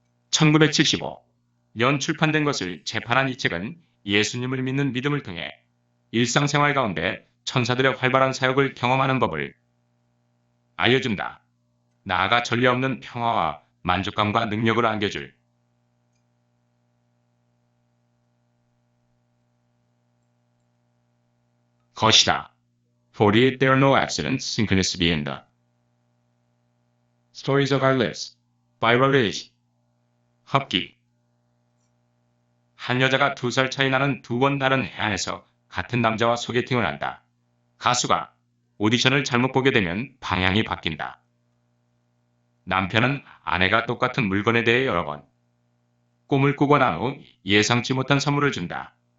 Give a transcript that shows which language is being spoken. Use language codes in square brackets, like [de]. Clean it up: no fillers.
[ko] 1975년 출판된 것을 재판한 이 책은 예수님을 믿는 믿음을 통해 일상생활 가운데 천사들의 활발한 사역을 경험하는 법을 알려준다. 나아가 전례 없는 평화와 만족감과 능력을 안겨줄 것이다. [en] 48 There are no accidents, synchronicity in the stories of our lives. by Raleigh. 합기. [ko] 한 여자가 2살 차이 나는 두 번 다른 해안에서 같은 남자와 소개팅을 한다. 가수가 오디션을 잘못 보게 되면 방향이 바뀐다. 남편은 아내가 똑같은 물건에 대해 여러 번 꿈을 꾸고 난 후 예상치 못한 선물을 준다.